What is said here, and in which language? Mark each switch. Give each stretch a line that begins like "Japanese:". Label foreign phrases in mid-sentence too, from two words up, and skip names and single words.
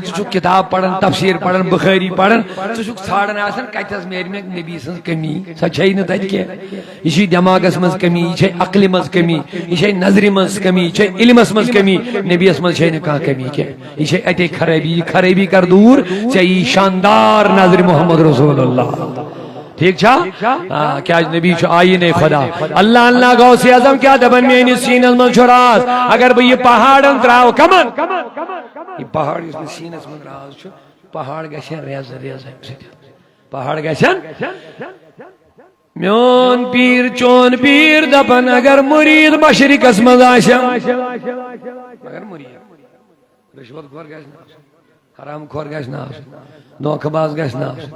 Kashmiri: ژٕ چھُکھ کتاب پران تفسیر پران بخاری پران ژٕ چھُکھ ژھانڈان آسان کتٮ۪س میلہِ مےٚ نبی سٕنٛز کمی سۄ چھے نہٕ تتہِ کینٛہہ یہ چھے دٮ۪ماغس منٛز کمی یہ چھے عقلہِ منٛز کمی یہ چھے نظرِ منٛز کمی یہ چھے علمس منٛز کمی نبیس منٛز چھے نہٕ کانٛہہ کمی کینٛہہ یہ چھے اتے خرٲبی یہ خرٲبی کر دوٗر ژےٚ یی شاندار نظرِ محمد رسول اللہ ٹھیک چھا کیا نبی چھُ آیٖنَے خدا اللہ اللہ غوث اعظم کیا دپن میٲنِس سیٖنس منٛز چھُ راز اگر بہٕ یہِ پہاڑن تراو کمن یہ پہاڑ یُس مےٚ سیٖنس منٛز راز چھُ پہاڑ گژھن ریز ریز امہِ سۭتۍ پہاڑ گژھن میون پیر چون پیر دپن اگر مرید مشرقس منٛز آسہِ اگر مرید رشوت خور گژھِ نہٕ آسُن حرام خور گژھِ نہٕ آسُن دھوکہٕ باز گژھِ نہٕ آسُن